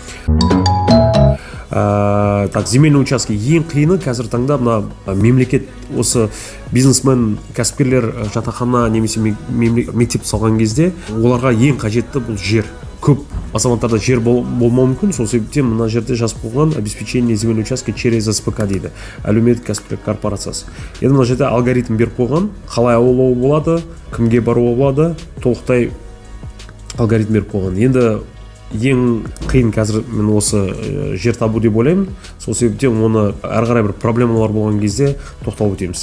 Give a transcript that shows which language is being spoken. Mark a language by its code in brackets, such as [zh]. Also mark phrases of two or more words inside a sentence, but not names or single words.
[ru] Земельный участке [kk] ең қиыны қазір таңда мына мемлекет осы бизнесмен кәсіпкерлер жатақхана немесе мектеп салған кезде оларға ең қажетті бұл жер. Көп азаматтарда жер болмауы мүмкін, сол себептен мына жерде жазып қойған [ru] обеспечение земельного участка через СПК [kk] дейді, әлеуметтік кәсіпкерлік корпорациясы. Енді мына жерде алгоритм беріп қойған, қалай алуға болады, кімге баруға болады, толықтай алгоритм беріп қойған. Енді ең қиын қазір мен осы жер табу деп ойлаймын. Сол себептен оны ары қарай бір проблемалар болған кезде тоқталып өтеміз.